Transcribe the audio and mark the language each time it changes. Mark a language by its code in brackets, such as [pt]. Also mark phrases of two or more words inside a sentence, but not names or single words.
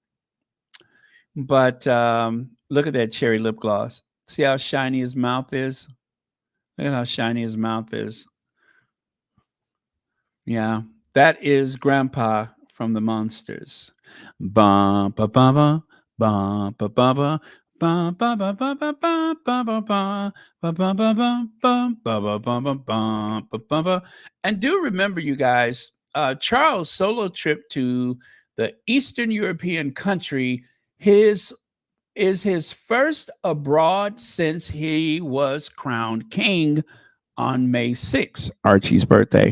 [en] But look at that cherry lip gloss. See how shiny his mouth is? Look at how shiny his mouth is. Yeah, that is Grandpa from the Monsters. Bum ba ba ba bum ba ba ba bum ba ba ba ba ba ba ba ba ba ba ba ba bum ba ba ba ba bum ba ba ba. And do remember, you guys, Charles' solo trip to the Eastern European country, his is his first abroad since he was crowned king on May 6th, Archie's birthday.